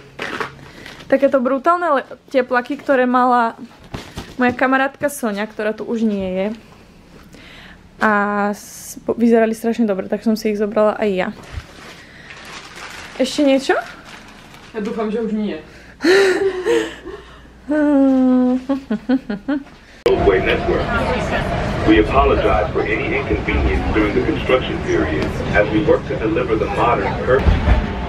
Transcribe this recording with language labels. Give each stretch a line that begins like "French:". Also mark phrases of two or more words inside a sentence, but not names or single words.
Slovak: Takéto brutálne teplaky, ktoré mala moja kamarátka Sonia, ktorá tu už nie je. A vyzerali strašne dobre, tak som si ich zobrala aj ja. Ešte niečo? Ja dúfam, že už nie.
English: Network. We apologize for any inconvenience during the construction period as we work to deliver the modern